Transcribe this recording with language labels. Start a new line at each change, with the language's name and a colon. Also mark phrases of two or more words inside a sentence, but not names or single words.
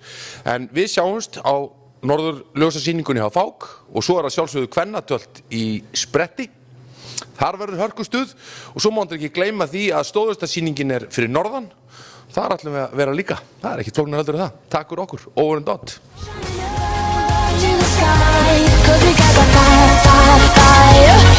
Icelandic: En við sjáumst á Norðurljósasýningunni á Fák og svo er það sjálfsögðu kvennatöld í Spretti. Þar verður hörkustuð og svo mándur ekki gleyma því að stóðhestasýningin er fyrir norðan. Þar ætlum við að vera líka. Það er ekki flóknar heldur en það. Takk fyrir okkur.
English: Over and out. To the sky, 'cause we got the fire, fire, fire.